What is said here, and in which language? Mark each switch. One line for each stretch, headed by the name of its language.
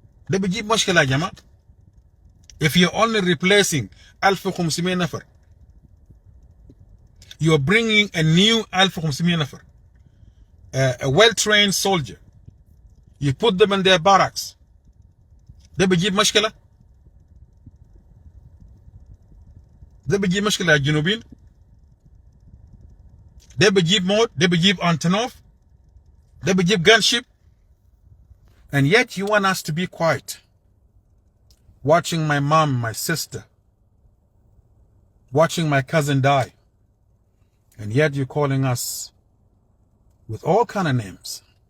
Arabic: ده بيجيب مشكلة يا جماعة.
English: If you're only replacing 1500 نفر, you are bringing a new 1500 نفر, a well-trained soldier. You put them in their barracks.
Arabic: ده بيجيب مشكلة. ده بيجيب مشكلة يا جنوبين. ده بيجيب موت, ده بيجيب أنتونوف, ده بيجيب gunship.
English: And yet you want us to be quiet. Watching my mom, my sister, watching my cousin die. And yet you're calling us with all kind of names.